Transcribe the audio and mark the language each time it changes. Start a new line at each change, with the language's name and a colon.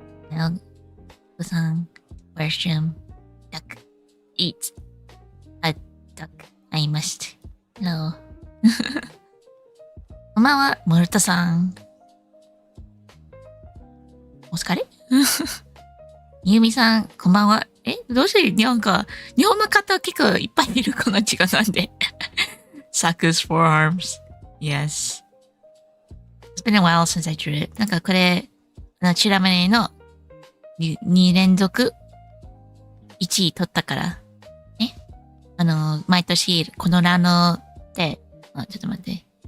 Japanese: おはようさん、
English: question, duck, eat, a duck, I must. Hello.
Japanese: こんばんは、モルトさん。お疲れゆうみさん、こんばんは。どうしてなんか、日本の方結構いっぱいいるこの時間なんで。
English: Saku's forearms. Yes.It's been a while since I drew it.
Japanese: なんかこれ、チラマネの2連続1位取ったから。毎年、このラノで、ちょっと待って。